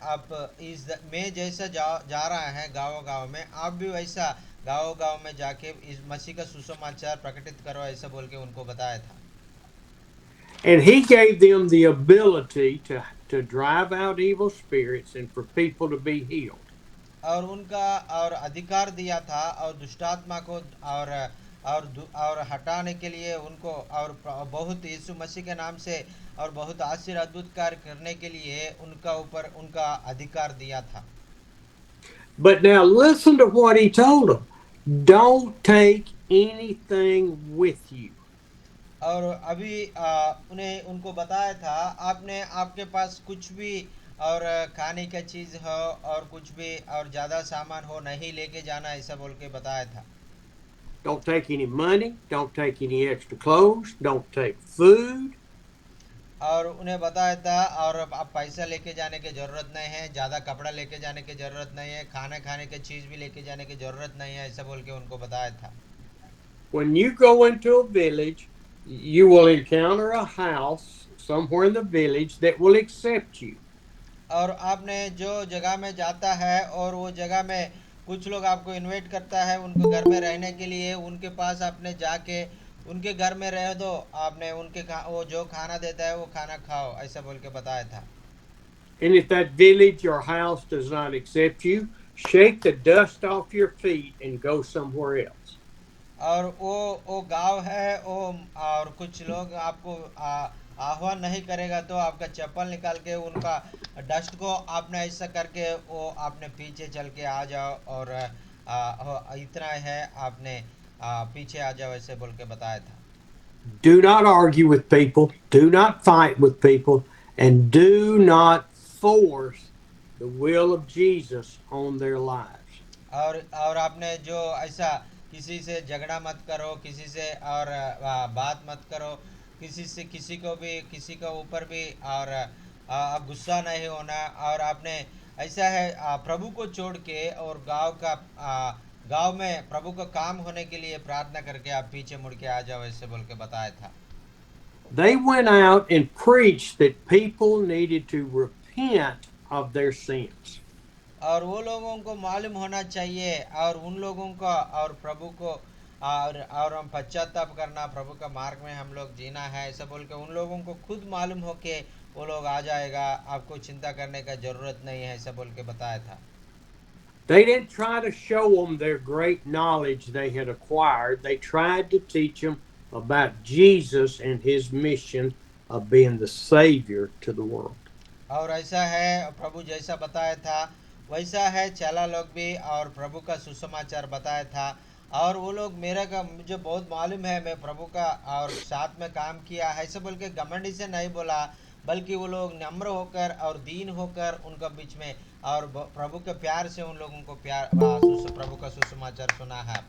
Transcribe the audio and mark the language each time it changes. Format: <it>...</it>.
<hi>आप मैं जैसा जा रहा है गाँव में, आप भी वैसा गाँव में जाके इस मसीह का सुसमाचार प्रकटित करो, ऐसा बोल के उनको बताया था।</hi> <en>And he gave them the ability to drive out evil spirits and for people to be healed.</en> <hi>और उनका और अधिकार दिया था और दुष्टात्मा को और हटाने के लिए उनको और बहुत यीशु मसीह के नाम से और बहुत आश्चर्य अद्भुत कार्य करने के लिए उनका ऊपर उनका अधिकार दिया था।</hi> <en>But now listen to what he told them. Don't take anything with you.</en> <hi>और अभी उनको बताया था, आपके पास कुछ भी और खाने का चीज हो और कुछ भी और ज्यादा सामान हो नहीं लेके जाना, ऐसा बोल के बताया था।</hi> <en>Don't take any money, don't take any extra clothes, don't take food.</en> <hi>और उन्हें बताया था और आप पैसा लेके जाने की जरूरत नहीं है, ज्यादा कपड़ा लेके जाने की जरूरत नहीं है, खाने की चीज भी लेके जाने की जरूरत नहीं है, ऐसा बोल के उनको बताया था।</hi> <en>When you go into a village, you will encounter a house somewhere in the village that will accept you.</en> <hi>और आपने जो जगह में जाता है और वो जगह में कुछ लोग आपको इनवाइट करता है उनके घर में रहने के लिए, उनके पास आपने जाके उनके घर में रह दो, आपने वो जो खाना देता है वो खाना खाओ, ऐसा बोल के बताया था।</hi> <en>And if that village or house does not accept you, shake the dust off your feet and go somewhere else.</en> <hi>और वो गांव है वो, और कुछ लोग आपको आह्वान नहीं करेगा तो आपका चप्पल निकाल के उनका डस्ट को आपने ऐसा करके वो आपने पीछे चल के आ जाओ, और इतना है आपने पीछे आ जाओ ऐसे बोल के बताया था।</hi> <en>Do not argue with people, do not fight with people, and do not force the will of Jesus on their lives.</en> <hi>और आपने जो ऐसा किसी से झगड़ा मत करो, किसी से और बात मत करो, किसी से किसी को भी किसी के ऊपर भी, और गुस्सा नहीं होना, और आपने ऐसा है प्रभु को छोड़ के और गांव में प्रभु का काम होने के लिए प्रार्थना करके आप पीछे मुड़ के आ जाओ ऐसे बोल के बताया था।</hi> <en>They went out and preached that people needed to repent of their sins.</en> <hi>और वो लोगों को मालूम होना चाहिए, और उन लोगों को और प्रभु को और हम पश्चाताप करना, प्रभु का मार्ग में हम लोग जीना है ऐसा बोल के उन लोगों को खुद मालूम हो के वो लोग आ जाएगा, आपको चिंता करने का ज़रूरत नहीं है ऐसा बोल के बताया था।</hi> <en>They didn't try to show them their great knowledge they had acquired. They tried to teach them about Jesus and his mission of being the Savior to the world.</en> <hi>और ऐसा है प्रभु जैसा बताया था वैसा है चला लोग भी, और प्रभु का सुसमाचार बताया था, और वो लोग मेरा का मुझे बहुत मालूम है, मैं प्रभु का और साथ में काम किया है ऐसे बोल के घमंडी से नहीं बोला, बल्कि वो लोग नम्र होकर और दीन होकर उनका बीच में और प्रभु के प्यार से उन लोगों को प्रभु का सुसमाचार सुना है।</hi>